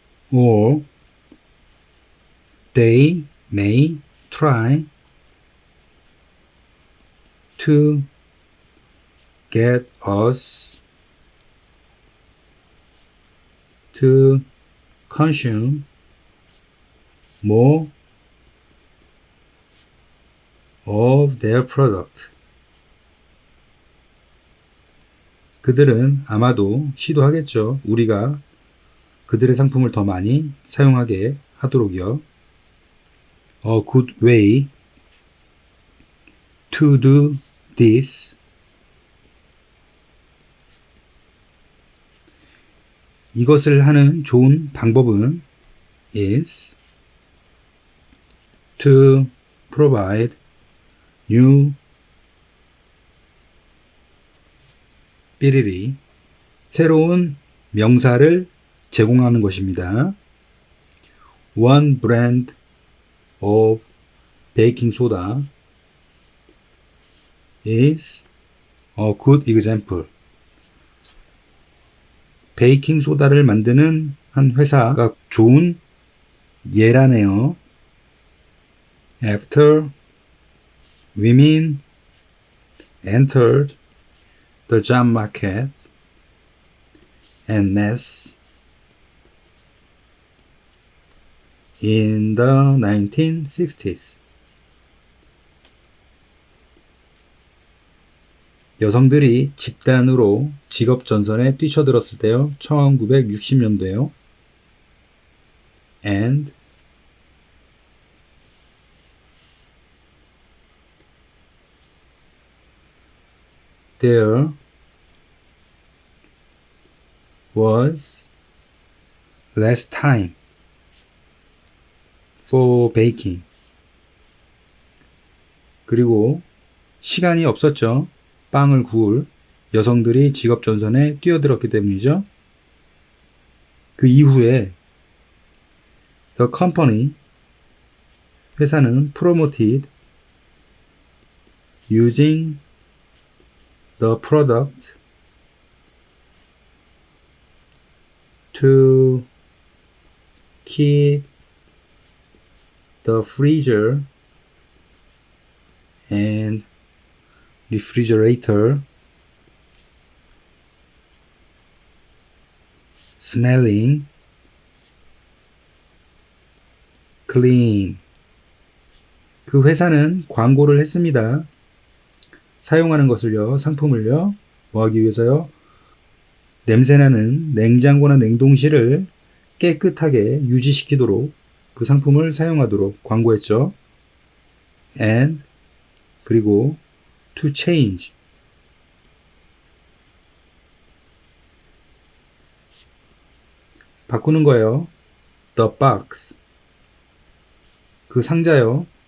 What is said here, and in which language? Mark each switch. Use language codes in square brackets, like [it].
[en] Or they may try to get us to consume more of their product. [ko] 그들은 아마도 시도하겠죠. 우리가 그들의 상품을 더 많이 사용하게 하도록요. [en] A good way to do this [ko] 이것을 하는 좋은 방법은 [en] is to provide new [ko] 삐리리 새로운 명사를 제공하는 것입니다. [en] One brand of baking soda is a good example. [ko] 베이킹 소다를 만드는 한 회사가 좋은 예라네요. [en] After women entered the job market en masse in the 1960s. [ko] 여성들이 집단으로 직업 전선에 뛰쳐들었을 때요. 1960년대요. [en] And there was less time for baking. [ko] 그리고 시간이 없었죠. 빵을 구울 여성들이 직업 전선에 뛰어들었기 때문이죠. 그 이후에 [en] the company [ko] 회사는 [en] promoted using the product to keep the freezer and refrigerator smelling clean. [ko] 그 회사는 광고를 했습니다. 사용하는 것을요, 상품을요, 뭐 하기 위해서요? 냄새나는 냉장고나 냉동실을 깨끗하게 유지시키도록 그 상품을 사용하도록 광고했죠. [en] And [ko] 그리고 [en] to change [ko] 바꾸는 거예요. [en] The box [ko] 그 상자요.